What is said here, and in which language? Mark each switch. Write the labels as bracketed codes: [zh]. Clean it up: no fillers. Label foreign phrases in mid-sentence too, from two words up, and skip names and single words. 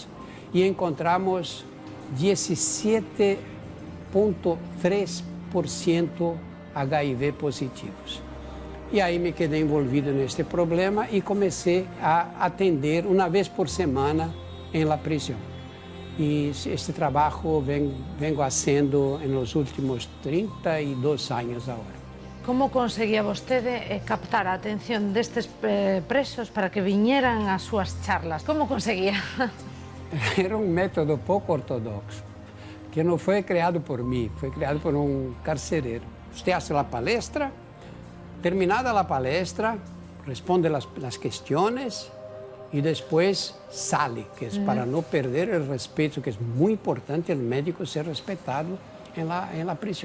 [pt] E encontramos 17,3% HIV positivos. E aí me quedei envolvido neste problema e comecei a atender uma vez por semana em la prisão. E este trabalho vengo fazendo nos últimos 32 anos agora. [gl] Como conseguía vostede captar a atención destes presos para que viñeran ás súas charlas? Como conseguía? [pt] Era um método pouco ortodoxo, que não foi criado por mim, foi criado por um carcereiro. Você faz a palestra, terminada a palestra, responde as questões e depois sale, que é para não perder o respeito, que é muito importante o médico ser respeitado em la prisão.